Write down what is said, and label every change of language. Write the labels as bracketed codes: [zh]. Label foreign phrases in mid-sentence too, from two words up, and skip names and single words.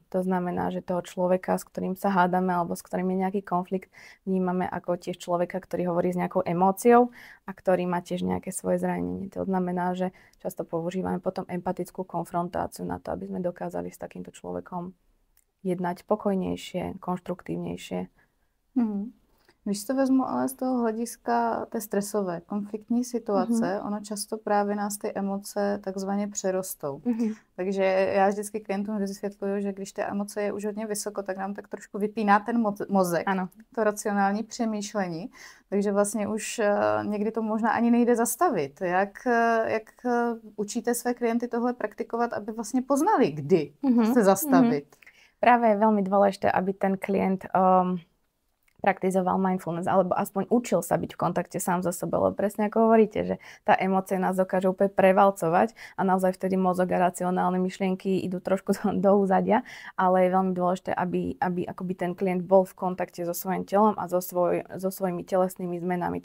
[sk] To znamená, že toho človeka, s ktorým sa hádame alebo s ktorým je nejaký konflikt, vnímame ako tiež človeka, ktorý hovorí s nejakou emóciou a ktorý má tiež nejaké svoje zranenie. To znamená, že často používame potom empatickú konfrontáciu na to, aby sme dokázali s takýmto človekom jednať pokojnejšie, konštruktívnejšie. [cs] Když to vezmu ale z toho hlediska té stresové, konfliktní situace, ono často právě nás ty emoce takzvaně přerostou. Takže já vždycky klientům vysvětluju, že když ty emoce je už hodně vysoko, tak nám tak trošku vypíná ten mozek, Ano. to racionální přemýšlení. Takže vlastně už někdy to možná ani nejde zastavit. Jak učíte své klienty tohle praktikovat, aby vlastně poznali, kdy se zastavit? [sk] Práve je veľmi dôležité, aby ten klient praktizoval mindfulness, alebo aspoň učil sa byť v kontakte sám so sebou, lebo presne ako hovoríte, že tá emócia nás dokáže úplne prevalcovať a naozaj vtedy mozog a racionálne myšlienky idú trošku do úzadia, ale je veľmi dôležité, aby akoby ten klient bol v kontakte so svojím telom a so svojimi telesnými zmenami.